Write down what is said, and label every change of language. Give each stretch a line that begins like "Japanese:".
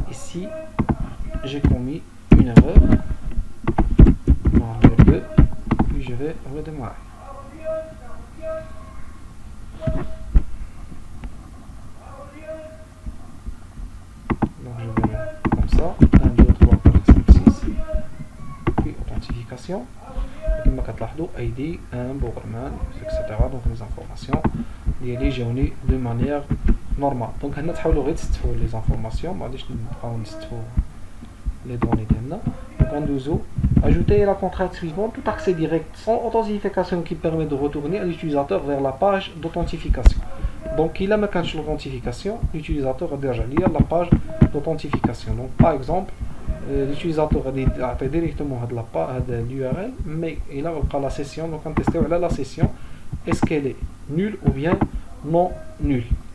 French: Ici, j'ai commis une erreur. Numéro 2, puis je vais redémarrer. Donc je vais mettre comme ça, 1, 2, 3, 4, 5, 6, puis authentification.
Arabic: كما كتلاحظوا ID 1 بوغرمان etc.
French: donc les informations
Arabic: ديالي جاوني
French: de manière normale.
Arabic: donc هنا تحاولوا غير تستفوا لي زانفورماسيون، ما غاديش نبقاو نستفوا لي دوني ديالنا. donc ندوزو
French: Ajouter la contrainte suivante, tout accès direct sans authentification qui permet de retourner à l'utilisateur vers la page d'authentification. Donc il a ma carte d'authentification, l'utilisateur a déjà lié la page d'authentification. Donc par exemple, l'utilisateur a directement de l'URL, mais il a la session, donc on teste la session, est-ce qu'elle est nulle ou bien non nulle.